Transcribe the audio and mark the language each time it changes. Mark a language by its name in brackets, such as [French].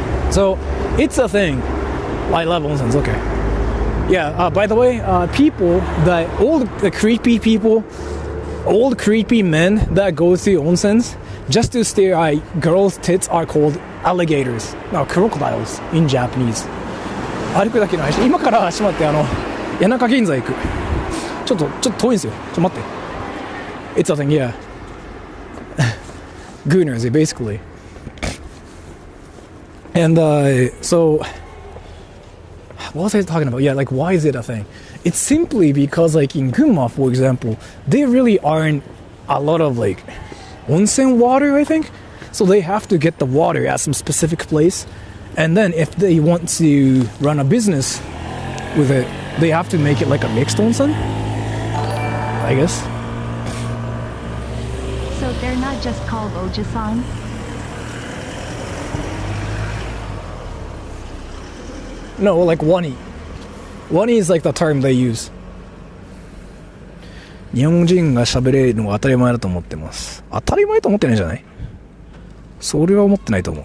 [English] So, it's a thing. I love onsens, okay. Yeah, by the way, people that, creepy people, old creepy men that go to onsens just to stare at girls' tits are called alligators. Now, crocodiles in Japanese. [Japanese] 歩くだけの話。今から閉まって谷中銀座行く。ちょっと遠いんですよ。待って。 [English] It's a thing, yeah. Gooners, basically. And so, what was I talking about? Yeah, like why is it a thing? It's simply because like in Gunma, for example, there really aren't a lot of like onsen water, I think. So they have to get the water at some specific place. And then if they want to run a business with it, they have to make it like a mixed onsen, I guess. So they're not just called ojisan? No, like wani. Wani is like the term they use. [Japanese] 日本人が喋れるのが当たり前だと思ってます。当たり前と思ってないんじゃない？それは思ってないと思う。